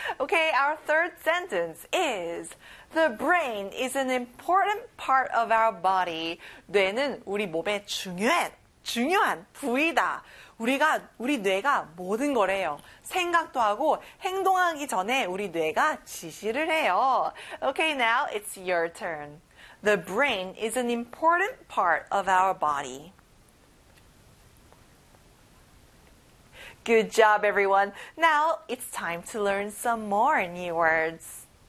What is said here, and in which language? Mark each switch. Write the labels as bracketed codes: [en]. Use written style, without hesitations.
[en] Okay, our third sentence is The brain is an important part of our body. [ko] 뇌는 우리 몸에 중요한 부위다. 우리 뇌가 모든 거래요. 생각도 하고 행동하기 전에 우리 뇌가 지시를 해요. [en] Okay, now it's your turn. The brain is an important part of our body. Good job, everyone. Now it's time to learn some more new words.